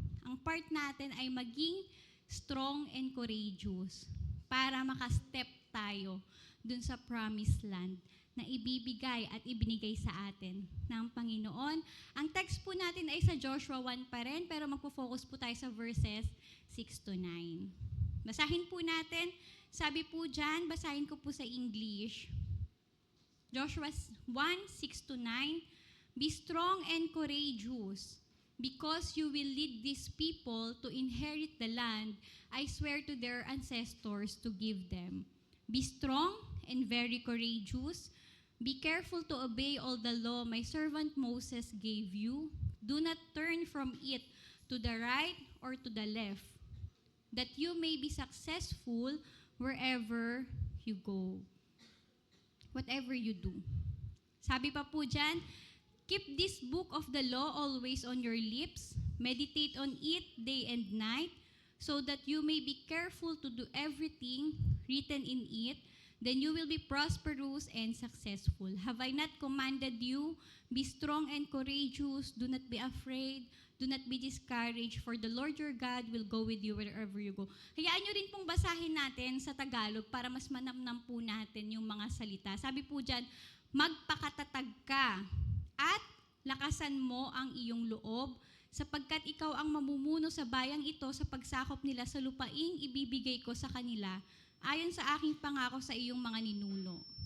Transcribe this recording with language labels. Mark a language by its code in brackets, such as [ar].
[tl] Ang part natin ay maging [en] strong and courageous [tl] para makastep tayo dun sa Promised Land na ibibigay at ibinigay sa atin ng Panginoon. Ang text po natin ay sa Joshua 1 pa rin, pero magpo-focus po tayo sa verses 6 to 9. Basahin po natin. Sabi po dyan, basahin ko po sa English. [en] Joshua 1, 6 to 9, Be strong and courageous, because you will lead these people to inherit the land I swear to their ancestors to give them. Be strong and very courageous. Be careful to obey all the law my servant Moses gave you. Do not turn from it to the right or to the left, that you may be successful wherever you go. Whatever you do. [tl] Sabi pa po dyan, [en] keep this book of the law always on your lips. Meditate on it day and night, so that you may be careful to do everything written in it. Then you will be prosperous and successful. Have I not commanded you? Be strong and courageous. Do not be afraid. Do not be discouraged, for the Lord your God will go with you wherever you go. [tl] Hayaan nyo rin pong basahin natin sa Tagalog para mas manamnam po natin yung mga salita. Sabi po dyan, magpakatatag ka at lakasan mo ang iyong loob, sapagkat ikaw ang mamumuno sa bayang ito sa pagsakop nila sa lupaing ibibigay ko sa kanila, ayon sa aking pangako sa iyong mga ninuno.